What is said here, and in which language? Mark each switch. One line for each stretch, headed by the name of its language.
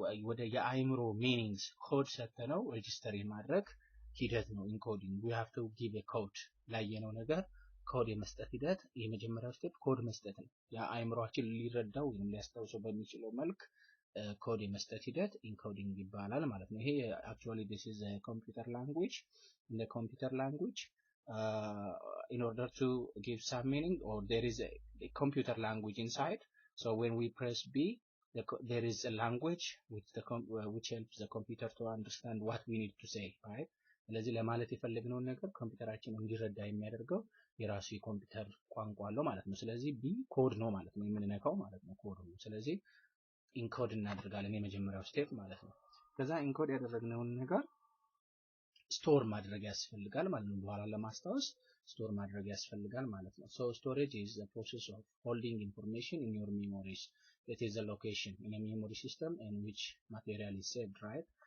Amharic: ወደ የአይምሮ ሚኒንግስ ኮድ ሰተነው ሬጂስተር የማድረግ ሂደት ነው ኢንኮዲንግ።
English: we have to give a code
Amharic: ላየነው ነገር ኮድ የመስጠት ሂደት የመጀመሪያው ስቴፕ ኮድ መስጠት ነው። ያ አይምሮአችን ሊረዳው ወይም ሊያስታውሰው በሚችለው መልክ ኮድ የመስጠት ሂደት ኢንኮዲንግ ይባላል ማለት ነው። ይሄ
English: actually this is a computer language. In the computer language, in order to give some meaning, or there is a computer language inside. So when we press B, there is a language which helps the computer to understand what we need to say, right?
Amharic: ስለዚህ ለማለት የፈለግነውን ነገር ኮምፒውተራችን እንዲረዳ የሚያደርገው የራሱ የኮምፒውተር ቋንቋ አለው ማለት ነው። ስለዚህ ቢ ኮድ ነው ማለት ነው፣ የምንነካው ማለት ነው፣ ኮድ ነው። ስለዚህ ኢንኮድ እናደርጋለን የመጀመሪያው ስቴፕ ማለት ነው። ከዛ ኢንኮድ ያደረግነውን ነገር ስቶር ማድረግ ያስፈልጋል ማለት ነው። በኋላ ለማስታወስ ስቶር ማድረግ ያስፈልጋል ማለት ነው።
English: So storage is the process of holding information in your memories. It is a location in a memory system in which material is saved, right?